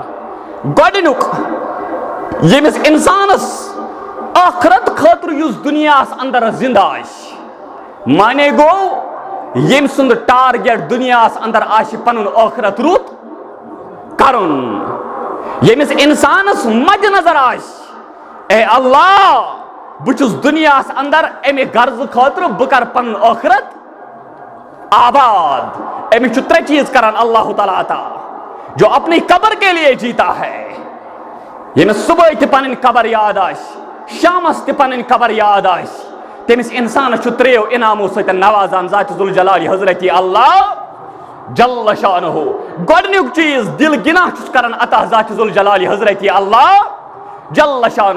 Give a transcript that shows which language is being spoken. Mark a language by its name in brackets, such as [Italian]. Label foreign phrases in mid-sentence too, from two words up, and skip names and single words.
[Kashmiri] گۄڈٕنیُک، ییٚمِس اِنسانس ٲخرت خٲطرٕ یُس دُنیاہس اندر زِندٕ آسہِ، مانے گوٚو ییٚمہِ سُنٛد ٹارگیٹ دُنیاہس اندر آسہِ پنُن ٲخرت رُت کرُن، ییٚمِس اِنسانس مد نظر آسہِ اے اللہ بہٕ چھُس دُنیاہس اندر امہِ غرضہٕ خٲطرٕ بہٕ کرٕ پنُن ٲخرت آباد، أمِس چھُ ترٛےٚ چیٖز کران اللہ تعالیٰ عطا، [Urdu] جو اپنی قبر کے لیے جیتا ہے، [Kashmiri] ییٚمِس صبحٲے تہِ پنٕنۍ قبر یاد آسہِ، شامس تہِ پنٕنۍ قبر یاد آسہِ، تٔمِس اِنسانس چھُ ترٛیٚیو انعامو سۭتۍ نوازان ذات ذوالجلالہِ حضرت اللہ [Arabic] جل شانہ۔ [Kashmiri] گۄڈٕنیُک چیٖز دل گناہ چھُس کران عطا ذات ذوالجلالہِ حضرت اللہ [Arabic] جل شانہ۔